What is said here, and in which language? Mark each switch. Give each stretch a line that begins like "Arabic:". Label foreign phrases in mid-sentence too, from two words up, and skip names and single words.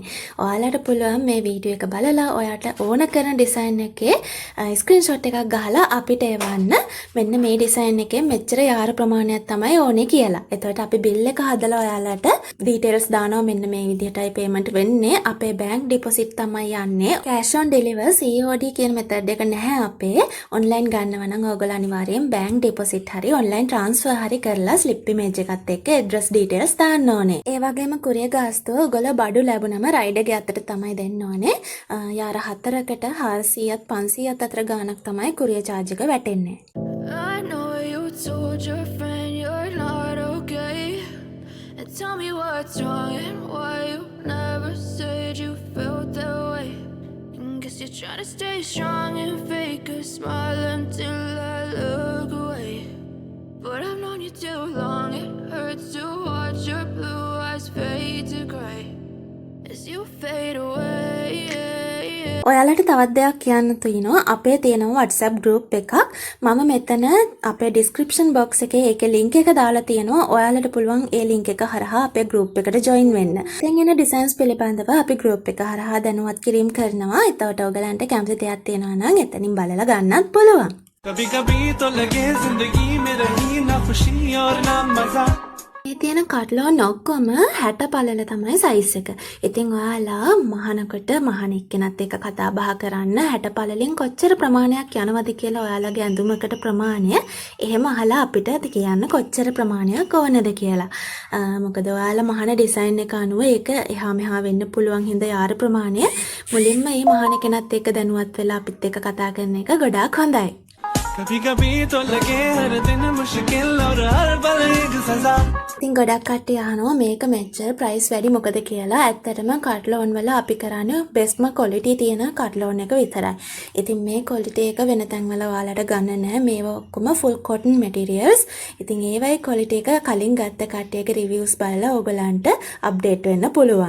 Sinhala: ඔයාලට පුළුවන් මේ වීඩියෝ එක බලලා ඔයාට ඕන කරන ඩිසයින් එකේ ස්ක්‍රීන්ෂොට් එකක් ගහලා අපිට එවන්න. මෙන්න මේ ඩිසයින් එකේ මෙච්චර යාර ප්‍රමාණයක් තමයි ඕනේ කියලා. එතකොට අපි බිල් එක හදලා ඔයාලට ඩීටේල්ස් දානවා. මෙන්න මේ විදිහටයි පේමන්ට් වෙන්නේ. අපේ
English: bank deposit
Sinhala: තමයි යන්නේ.
English: cash on deliver COD
Sinhala: කියන මෙතඩ් එක නැහැ අපේ. ඔන්ලයින් ගන්නව නම් ඔයගොල්ලෝ අනිවාර්යෙන්
English: bank deposit
Sinhala: හරි
English: online transfer
Sinhala: හරි කරලා
English: slip image
Sinhala: එකත් එක්ක
English: address details
Sinhala: දාන්න ඕනේ. ඒ වගේම කුරියර් ගාස්තුව ඔයගොල්ලෝ බඩු ලැබුණම රයිඩර් ගේ අතට තමයි දෙන්න ඕනේ. යාර 4කට 400ත් 500ත් අතර ගාණක් තමයි
English: courier charge
Sinhala: එක වැටෙන්නේ.
English: I know you told your friend you're not okay. And tell me what's wrong and why you never said you felt that way. And guess you're trying to stay strong and fake a smile until I look away. But I've known you too long, it hurts to watch your blue eyes fade to grey as you fade away.
Sinhala: ඔයාලට තවත් දෙයක් කියන්න තියෙනවා. අපේ තියෙනවා WhatsApp group එකක්. මම මෙතන අපේ
English: description box
Sinhala: එකේ ඒකේ link එක දාලා තියෙනවා. ඔයාලට පුළුවන් ඒ link එක හරහා අපේ group එකට join වෙන්න. දැන් එන designs පිළිබඳව අපි group එක හරහා දැනුවත් කිරීම කරනවා. එතකොට ඔයගලන්ට කැමති දෙයක් තියෙනවා නම් එතනින් බලලා ගන්නත් පුළුවන්.
Hindi: कभी कभी तो लगे जिंदगी में रही ना खुशी और ना मजा.
Sinhala: මේ තියෙන කට්ලෝන් ඔක්කොම 60 පළල තමයි සයිස් එක. ඉතින් ඔයාලා මහනකට මහන එක්කෙනත් එක්ක කතා බහ කරන්න 60 පළලෙන් කොච්චර ප්‍රමාණයක් යනවද කියලා ඔයාලගේ ඇඳුමකට ප්‍රමාණය එහෙම අහලා අපිට කියන්න කොච්චර ප්‍රමාණයක් ඕනද කියලා. මොකද ඔයාලා මහන ඩිසයින් එක අනුව ඒක එහා මෙහා වෙන්න පුළුවන් හින්දා යාර ප්‍රමාණය මුලින්ම මේ මහන කෙනත් එක්ක දැනුවත් වෙලා අපිත් එක්ක කතා කරන එක ගොඩාක් හොඳයි.
Hindi: कभी कभी तो लगे हर दिन मुश्किल और हर पल एक सजा
Sinhala: ඉතින් ගොඩක් කට්ටිය අහනවා මේක මෙච්චර ප්‍රයිස් වැඩි මොකද කියලා. ඇත්තටම කට්ලෝන් වල අපි කරන්නේ
English: best quality
Sinhala: තියෙන කට්ලෝන් එක විතරයි. ඉතින් මේ ක්වොලිටි එක වෙන තැන් වල ඔයාලට ගන්න නැහැ. මේවා ඔක්කොම
English: full cotton materials.
Sinhala: ඉතින් ඒවයි ක්වොලිටි එක කලින් ගත්ත කට්ටියගේ රිවිව්ස් බලලා ඕගලන්ට අප්ඩේට් වෙන්න පුළුවන්.